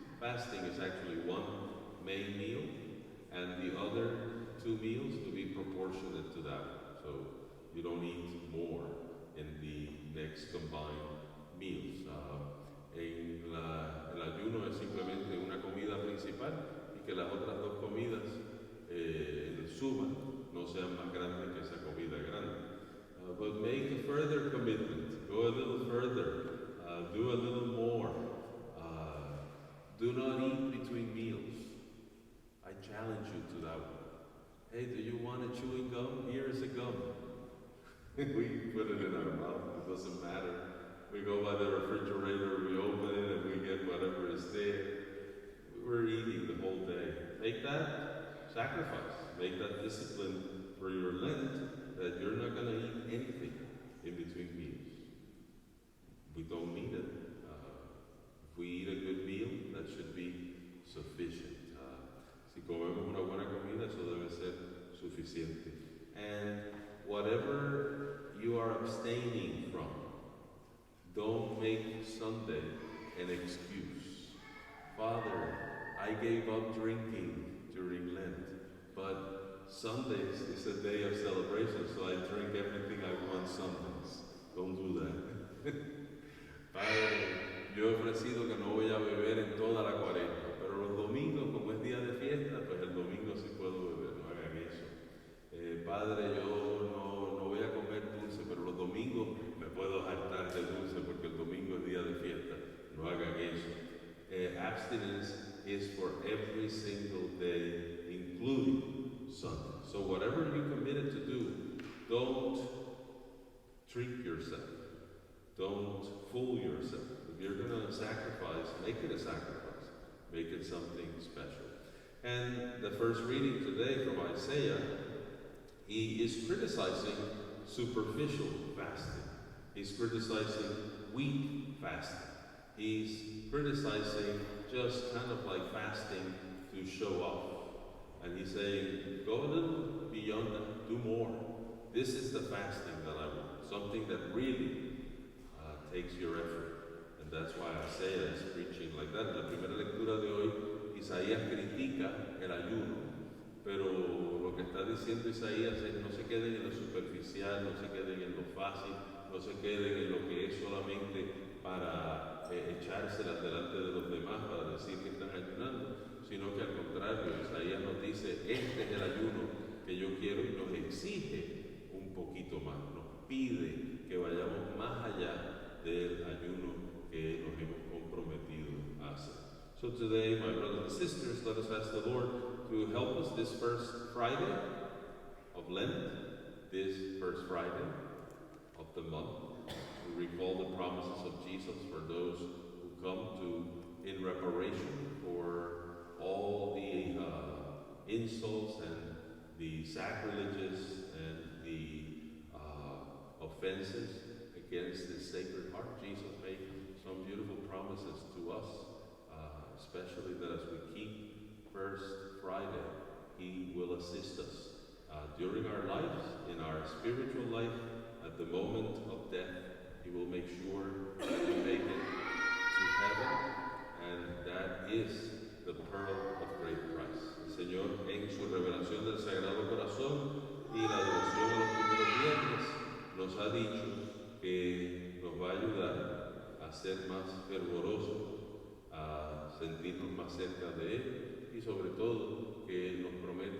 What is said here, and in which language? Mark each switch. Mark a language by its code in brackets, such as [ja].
[en] Fasting is actually one main meal, and the other 2 meals to be proportionate to that. So you don't eat more in the next combined meals. [es] El ayuno es simplemente una comida principal y que las otras 2 comidas en suma no sean más grandes que esa comida grande. [en] But make a further commitment. Go a little further. Do a little more. Do not eat between meals. I challenge you to that one. Hey, do you want a chewing gum? Here is a gum. We put it in our mouth. It doesn't matter. We go by the refrigerator, we open it, and we get whatever is there. We're eating the whole day. Make that sacrifice. Make that discipline for your Lent that you're not going to eat anything in between meals. We don't need it. If we eat a good meal, that should be sufficient. [es] Si comemos una buena comida, eso debe ser suficiente. [en] And whatever you are abstaining from, don't make Sunday an excuse. Father, I gave up drinking during Lent, but Sundays is a day of celebration, so I drink everything I want Sundays. Don't do that. [es] Padre, yo he ofrecido que no voy a beber en toda la cuaresma, pero los domingos, como es día de fiesta, pues el domingo sí puedo beber, no hagan eso. Padre, yo no voy a comer dulce, pero los domingos me puedo hartar de dulce porque el domingo es día de fiesta, no hagan eso. [en] Abstinence is for every single day, including Sunday. So whatever you committed to do, don't trick yourself. Don't fool yourself. If you're going to sacrifice, make it a sacrifice. Make it something special. And the first reading today from Isaiah, he is criticizing superficial fasting. He's criticizing weak fasting. He's criticizing just kind of like fasting to show off. And he's saying, go a little beyond that, do more. This is the fasting that I want, something that really takes your effort. And that's why Isaiah is preaching like that. [es] En la primera lectura de hoy, Isaías critica el ayuno, pero lo que está diciendo Isaías es no se queden en lo superficial, no se queden en lo fácil, no se queden en lo que es solamente para echárselas delante de los demás para decir que están ayunando, sino que al contrario, Isaías nos dice, este es el ayuno que yo quiero, y nos exige un poquito más, nos pide que vayamos más allá del ayuno que nos hemos comprometido a hacer. [en] So today, my brothers and sisters, let us ask the Lord to help us this first Friday of Lent, this first Friday of the month, to recall the promises of Jesus for those who come to in reparation for all the insults and the sacrileges and the offenses against His Sacred Heart. Jesus made some beautiful promises to us, especially that as we keep First Friday, He will assist us during our lives, in our spiritual life, at the moment of death. He will make sure that we make it to heaven, and that is the pearl of great price. [es] El Señor, en su revelación del Sagrado Corazón y la devoción a los primeros viernes, nos ha dicho que nos va a ayudar a ser más fervorosos, a sentirnos más cerca de Él, y sobre todo que nos promete